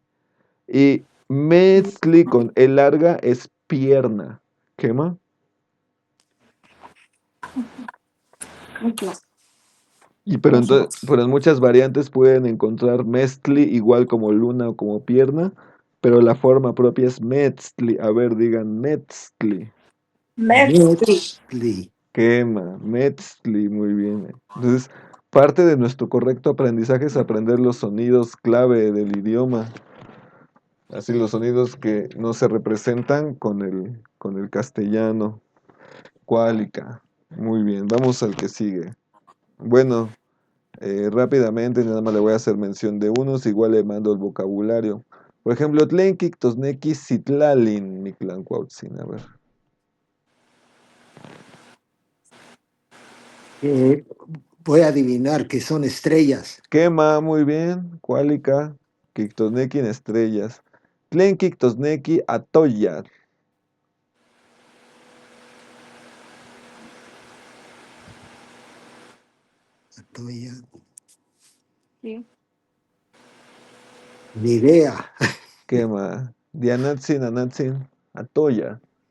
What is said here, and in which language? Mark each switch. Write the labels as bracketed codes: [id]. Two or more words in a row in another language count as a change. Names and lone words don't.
[es] Y Metzli con E larga es pierna. ¿Qué más? Pero en muchas variantes pueden encontrar Mestli igual como luna o como pierna, pero la forma propia es Metzli. A ver, digan Metzli. Metzli. Metzli. [nah] Quema, Metzli, [es] muy bien. Entonces, parte de nuestro correcto aprendizaje es aprender los sonidos clave del idioma. Así los sonidos que no se representan con el castellano. Cuálica. Muy bien, vamos al que sigue. Bueno. Rápidamente, nada más le voy a hacer mención de unos, igual le mando el vocabulario. Por ejemplo, [nah] Tlenki, Tosneki, Citlalin, Mictlancuautzin, [es] a ver. Eh, Voy a adivinar que son estrellas. Quema, muy bien. [nah] Cuálica, Kiktosneki [es] en estrellas. [nah] Tlenki, Tosneki, Atoya. [es] Estoy Sí. Ni idea. Quema. [nah] Dianatzin, Anatzin, Atoya.